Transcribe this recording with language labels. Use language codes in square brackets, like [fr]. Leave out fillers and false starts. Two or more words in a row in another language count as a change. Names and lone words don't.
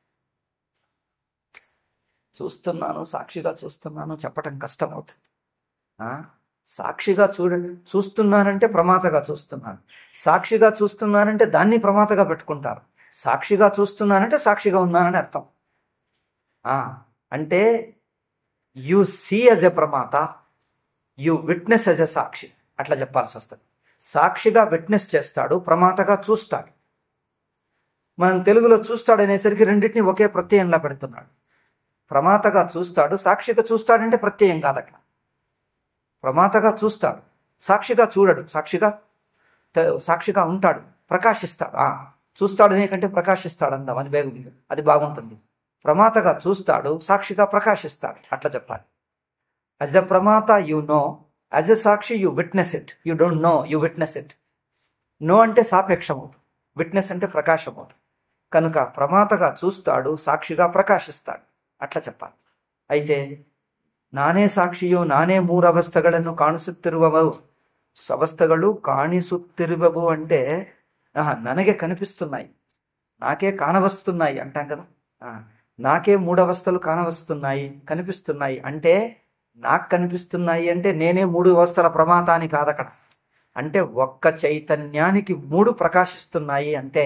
[te] సాక్షిగా చూస్తున్నాను చెప్పటం కష్టమవుతుంది. సాక్షిగా చూస్తున్నానంటే ప్రమాతగా చూస్తున్నాను. సాక్షిగా చూస్తున్నానంటే దాన్ని ప్రమాతగా పెట్టుకుంటారు. సాక్షిగా చూస్తున్నానంటే సాక్షిగా ఉన్నానని అర్థం. అంటే [en] you see as a ప్రమాత, you witness as a సాక్షి, [te] అట్లా చెప్పాల్సి వస్తుంది. సాక్షిగా విట్నెస్ చేస్తాడు, ప్రమాతగా చూస్తాడు. మనం తెలుగులో చూస్తాడు అనేసరికి రెండింటిని ఒకే ప్రత్యయంలా పెడుతున్నాడు. ప్రమాతగా చూస్తాడు, సాక్షిగా చూస్తాడంటే ప్రత్యయం కాదు అక్కడ. ప్రమాతగా చూస్తాడు, సాక్షిగా చూడడు. సాక్షిగా ఉంటాడు, ప్రకాశిస్తాడు. చూస్తాడు అనే కంటే ప్రకాశిస్తాడు అందాం, అది బాగుంటుంది. ప్రమాతగా చూస్తాడు, సాక్షిగా ప్రకాశిస్తాడు, అట్లా చెప్పాలి. [en] as a ప్రమాత you know, as a సాక్షి you witness it. you don't know, you witness it. [te] నో అంటే సాపేక్షమవుతుంది, విట్నెస్ అంటే ప్రకాశమవుతుంది. కనుక ప్రమాతగా చూస్తాడు, సాక్షిగా ప్రకాశిస్తాడు, అట్లా చెప్పాలి. [kn] అయితే ನಾನೇ ಸಾಕ್ಷಿಯು ನಾನೇ ಮೂರವಸ್ಥೆಗಳನ್ನು ಕಾಣಿಸುತ್ತಿರುವವು. ಅವಸ್ಥೆಗಳು ಕಾಣಿಸುತ್ತಿರುವವು [te] అంటే ನನಗೆ కనిపిస్తున్నాయి, నాకే కానవస్తున్నాయి అంటాం కదా. నాకే మూడవస్థలు కానవస్తున్నాయి, కనిపిస్తున్నాయి. అంటే నాకు కనిపిస్తున్నాయి అంటే నేనే మూడు అవస్థల ప్రమాత అని కాదక్కడ. అంటే ఒక్క చైతన్యానికి మూడు ప్రకాశిస్తున్నాయి అంతే.